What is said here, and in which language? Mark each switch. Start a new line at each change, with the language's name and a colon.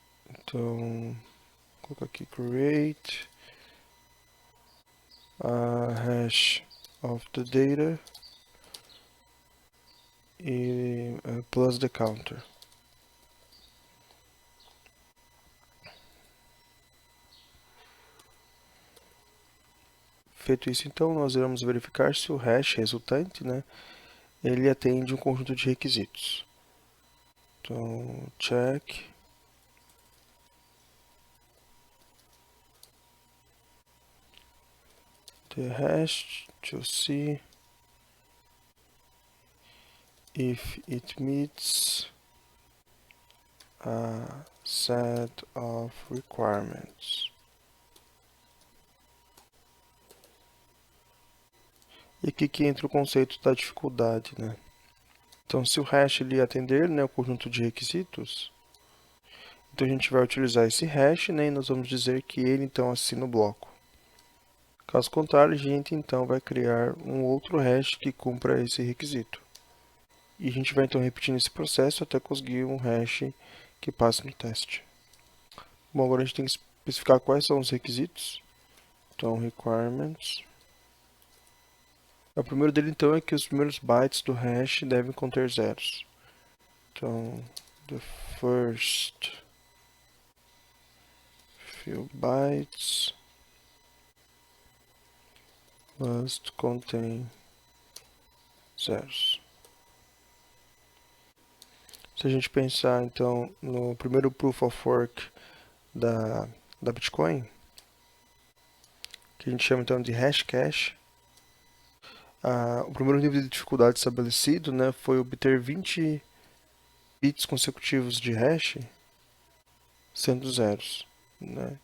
Portuguese: Então, vou colocar aqui
English: create a hash of the data e plus the counter.
Portuguese: Feito isso, então, nós iremos verificar se o hash resultante, né, ele atende um conjunto de requisitos.
English: Então, check the hash to see if it meets a set of requirements.
Portuguese: E aqui que entra o conceito da dificuldade, né? Então, se o hash ele atender, né, o conjunto de requisitos, então a gente vai utilizar esse hash, né, e nós vamos dizer que ele então assina o bloco. Caso contrário, a gente então vai criar um outro hash que cumpra esse requisito. E a gente vai então repetindo esse processo até conseguir um hash que passe no teste. Bom, agora a gente tem que especificar quais são os requisitos. Então, requirements. O primeiro dele, então, é que os primeiros bytes do hash devem conter zeros.
English: Então, the first few bytes must contain zeros.
Portuguese: Se a gente pensar, então, no primeiro Proof of Work da Bitcoin, que a gente chama, então, de Hashcash, o primeiro nível de dificuldade estabelecido, né, foi obter 20 bits consecutivos de hash sendo zeros, né?